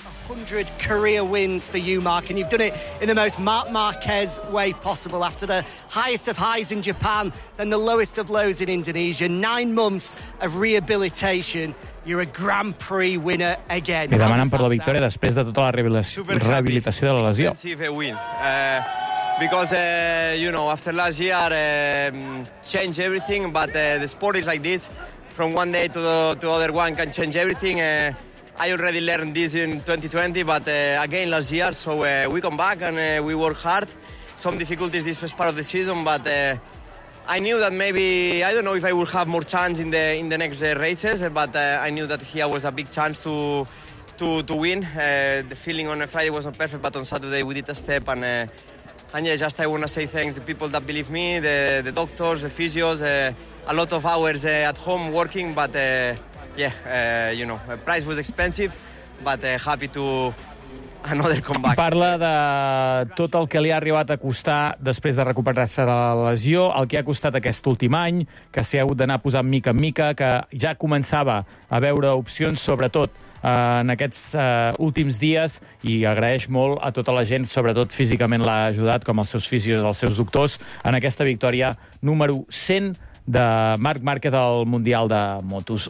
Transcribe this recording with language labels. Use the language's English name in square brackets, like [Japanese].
[English] 100 career wins for you, Mark, and you've done it in the most Marc Márquez way possible. After the highest of highs in Japan, then the lowest of lows in Indonesia, 9 months of rehabilitation, you're a Grand Prix winner again. [Catalan] Me demanen per la victòria després de tota la rehabilitació de la lesió. [English] Expensive win. Because after last year, changed everything, but the sport is like this. From one day to the other one can change everything. I already learned this in 2020, but again last year, so we come back and we work hard. Some difficulties this first part of the season, but I knew that maybe, I don't know if I will have more chance in the next races, but I knew that here was a big chance to win. The feeling on Friday was not perfect, but on Saturday we did a step, and yeah, just I want to say thanks to the people that believe me, the doctors, the physios, a lot of hours at home working, but... price was expensive, but happy to another comeback. [Catalan] Parla de tot el que li ha arribat a costar després de recuperar-se de la lesió, el que ha costat aquest últim any, que s'hi ha hagut d'anar posant mica en mica, que ja començava a veure opcions, sobretot en aquests últims dies, i agraeix molt a tota la gent, sobretot físicament l'ha ajudat, com els seus físics, els seus doctors, en aquesta victòria número 100 de Marc Márquez del Mundial de Motos.